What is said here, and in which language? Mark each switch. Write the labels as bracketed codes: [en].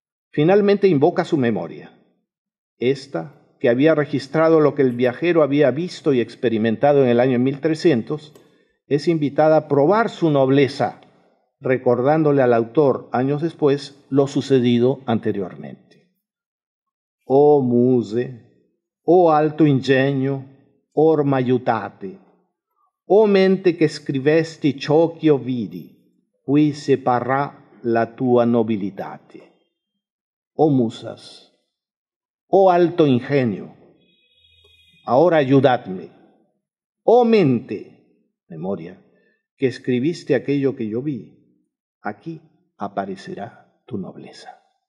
[es] Finalmente invoca su memoria, esta que había registrado lo que el viajero había visto y experimentado en el año 1300, es invitada a probar su nobleza, recordándole al autor, años después, lo sucedido anteriormente. [it] Oh muse, oh alto ingegno, orma aiutate, oh mente che scrivesti ciò che io vidi, qui se parrà la tua nobilitate. [es] Oh musas, oh alto ingenio, ahora ayudadme. Oh mente, memoria, que escribiste aquello que yo vi, aquí aparecerá tu nobleza.